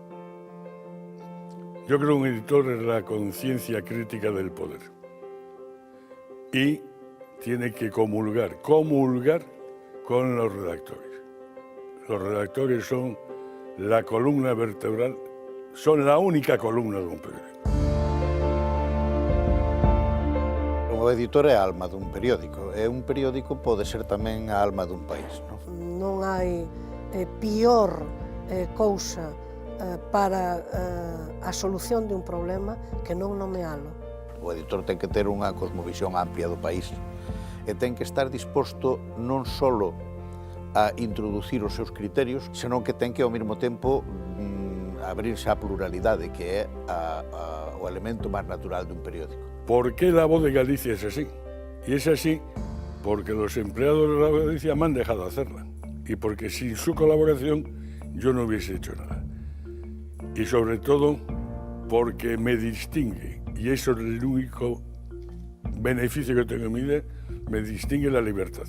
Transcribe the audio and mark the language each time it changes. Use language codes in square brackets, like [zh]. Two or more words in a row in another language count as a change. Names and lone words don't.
[es] Yo creo que un editor es la conciencia crítica del poder y tiene que comulgar con los redactores. Los redactores son la columna vertebral, son la única columna de un periódico. [gl] O editor é a alma dun periódico, e un periódico pode ser tamén a alma dun país. Non hai pior cousa para a solución de un problema que non nomealo. O editor ten que ter unha cosmovisión amplia do país e ten que estar disposto non só a introducir os seus criterios, senón que ten que ao mesmo tempo abrirse á pluralidade, que é o elemento máis natural dun periódico. [es] ¿Por qué La Voz de Galicia es así? Y es así porque los empleados de La Voz de Galicia me han dejado hacerla y porque sin su colaboración yo no hubiese hecho nada. Y sobre todo porque me distingue, y eso es el único beneficio que tengo en mi vida, me distingue la libertad.